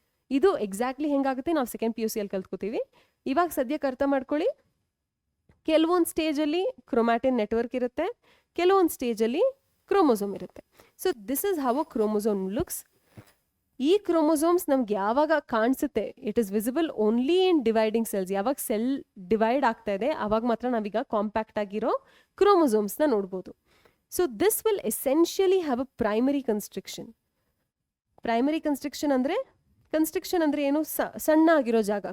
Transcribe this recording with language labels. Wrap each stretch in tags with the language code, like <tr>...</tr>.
<kn>ಇದು ಎಕ್ಸಾಕ್ಟ್ಲಿ ಹೆಂಗಾಗುತ್ತೆ ನಾವು second PUC ಅಲ್ಲಿ ಕಲ್ತ್ಕೋತೀವಿ. ಇವಾಗ ಸದ್ಯಕ್ಕೆ ಅರ್ಥ ಮಾಡ್ಕೊಳ್ಳಿ, ಕೆಲವೊಂದು ಸ್ಟೇಜಲ್ಲಿ ಕ್ರೊಮ್ಯಾಟಿನ್ ನೆಟ್ವರ್ಕ್ ಇರುತ್ತೆ, ಕೆಲವೊಂದು ಸ್ಟೇಜಲ್ಲಿ ಕ್ರೋಮೋಸೋಮ್ ಇರುತ್ತೆ.</kn> <en>So this is how a chromosome looks.</en> <kn>ಈ ಕ್ರೋಮೋಸೋಮ್ಸ್ ನಮ್ಗೆ ಯಾವಾಗ ಕಾಣಿಸುತ್ತೆ,</kn> <en>It is visible only in dividing cells.</en> <kn>ಯಾವಾಗ ಸೆಲ್ ಡಿವೈಡ್ ಆಗ್ತಾ ಇದೆ ಆವಾಗ ಮಾತ್ರ ನಾವೀಗ ಕಾಂಪ್ಯಾಕ್ಟ್ ಆಗಿರೋ ಕ್ರೋಮೋಸೋಮ್ಸ್ನ ನೋಡ್ಬೋದು.</kn> <en>So this will essentially have a primary constriction.</en> <kn>Primary constriction ಅಂದ್ರೆ ಏನು, ಸಣ್ಣ ಆಗಿರೋ ಜಾಗ.</kn>